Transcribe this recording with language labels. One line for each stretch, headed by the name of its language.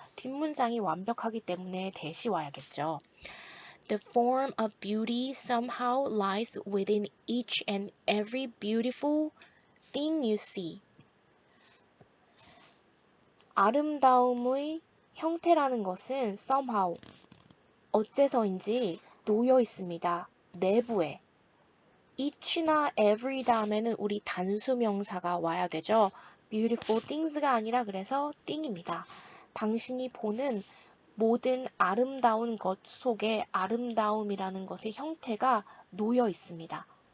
Korean: 뒷문장이 완벽하기 때문에 대시 와야겠죠.
English: The form of beauty somehow lies within each and every beautiful thing you see.
Korean: 아름다움의 형태라는 것은 somehow, 어째서인지 놓여 있습니다. 내부에. each나 every 다음에는 우리 단수명사가 와야 되죠. beautiful things가 아니라 그래서 thing입니다. 당신이 보는 모든 아름다운 것 속에 아름다움이라는 것의 형태가 놓여 있습니다.